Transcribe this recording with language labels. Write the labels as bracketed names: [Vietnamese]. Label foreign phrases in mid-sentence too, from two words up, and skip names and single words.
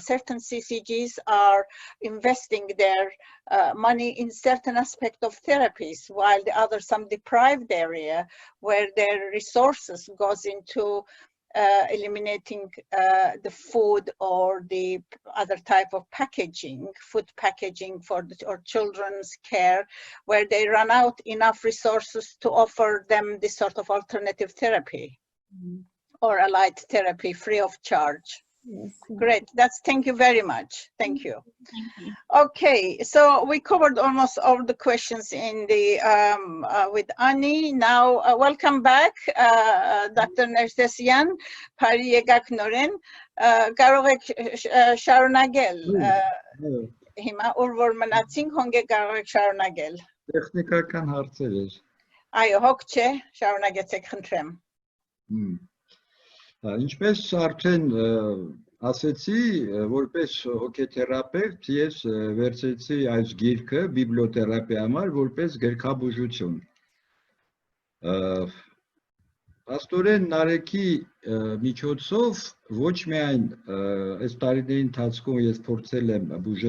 [English] Certain CCGs are investing their money in certain aspect of therapies, while the other, some deprived area where their resources goes into eliminating the food or the other type of packaging, food packaging for or children's care, where they run out enough resources to offer them this sort of alternative therapy or allied therapy free of charge. Yes. Great, thank you very much. Thank you. Thank you. Okay, so we covered almost all the questions in the with Ani. Now, welcome back, [Armenian] Dr. Nersesian, Pari եկաք նորեն, կարող եք շարունակել, հիմա ուր որ մնացինք, հոնգե կարող եք շարունակել։ Տեխնիկական հարցեր էր։ Այո, հոգ չէ, շարունակեցեք, խնդրեմ։ Ինչպես արդեն ասեցի, որպես հոգեթերապևտ ես վերցրեցի այս գիրքը բիբլիոթերապիայի համար որպես գրքաբուժություն։ Աստորեն Նարեկի միջոցով ոչ միայն այս տարիների ընթացքում ես փորձել եմ բուժել